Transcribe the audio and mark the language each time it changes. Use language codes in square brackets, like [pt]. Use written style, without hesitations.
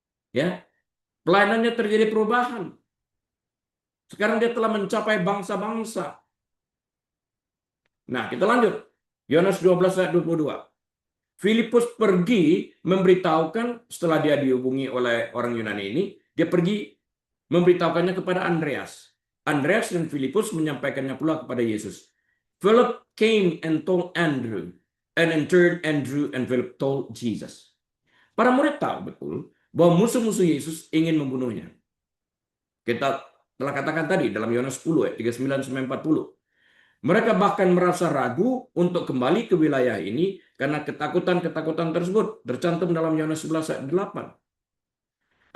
[id] Ya, pelayanannya terjadi perubahan. Sekarang dia telah mencapai bangsa-bangsa. Nah, kita lanjut. Yohanes 12 ayat 22. Filipus pergi memberitahukan setelah dia dihubungi oleh orang Yunani ini, dia pergi memberitahukannya kepada Andreas. Andreas dan Filipus menyampaikannya pula kepada Yesus. [en] Philip came and told Andrew, and in turn Andrew and Philip told Jesus. [id] Para murid tahu betul bahwa musuh-musuh Yesus ingin membunuhnya. Kita telah katakan tadi dalam Yohanes 10 ayat 39-40. Mereka bahkan merasa ragu untuk kembali ke wilayah ini karena ketakutan-ketakutan tersebut tercantum dalam Yohanes 11 ayat 8.